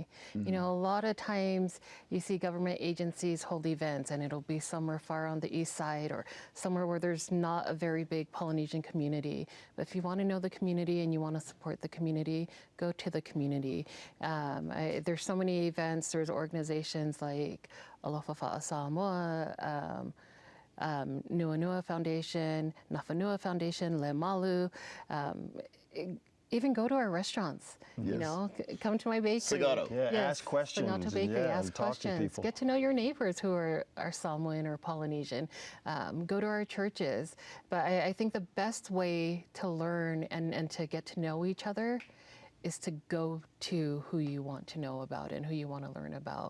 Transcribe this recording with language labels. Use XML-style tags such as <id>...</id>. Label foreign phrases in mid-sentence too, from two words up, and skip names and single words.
<en>You know, a lot of times you see government agencies hold events and it'll be somewhere far on the east side or somewhere where there's not a very big Polynesian community. But if you want to know the community and you want to support the community, go to the community. There's so many events, there's organizations like Alofa Fa'a Samoa, Nua Nua Foundation, Nafanua Foundation, Le Malu. Even go to our restaurants, you know, come to my bakery. Sagado. Yeah, Yes, ask questions. Sagado Bakery, and ask talk to questions. people. Get to know your neighbors who are Samoan or Polynesian. Go to our churches. But I think the best way to learn and to get to know each other is to go to who you want to know about and who you want to learn about.</en>